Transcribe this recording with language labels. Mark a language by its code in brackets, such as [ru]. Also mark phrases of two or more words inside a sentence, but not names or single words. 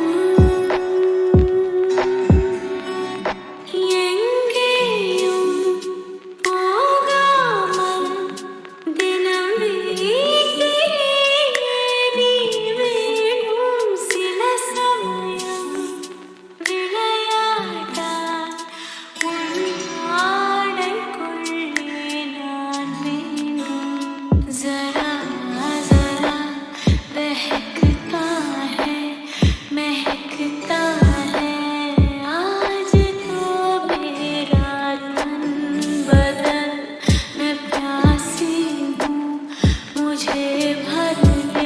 [ta] எங்கேயும் போகாமல் தினம் வீட்டிலே நீ வேணும் சில சமயம் விளையாட்டாய் உன் ஆடைக்குள்ளே நான் வேண்டும் [hi] जरा जरा बहकता है महकता है आज तो मेरा तन बदन मैं प्यासी हूँ मुझे भर ले